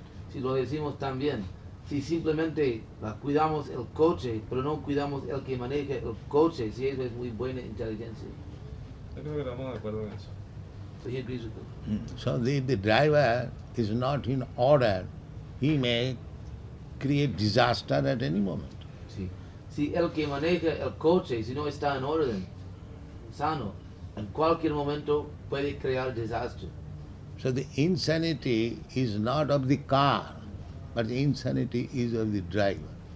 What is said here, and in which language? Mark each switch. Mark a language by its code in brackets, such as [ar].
[es] Si lo decimos también, si simplemente cuidamos el coche, pero no cuidamos el que maneja el coche, si eso es muy buena inteligencia. Yo creo que estamos de acuerdo en eso. [en] So he agrees with them. So the driver is not in order. He may create disaster at any moment. [es] Sí. Si el que maneja el coche, si no está en orden, sano, en cualquier momento puede crear desastre. [en] So the insanity is not of the car, but the insanity is of the driver.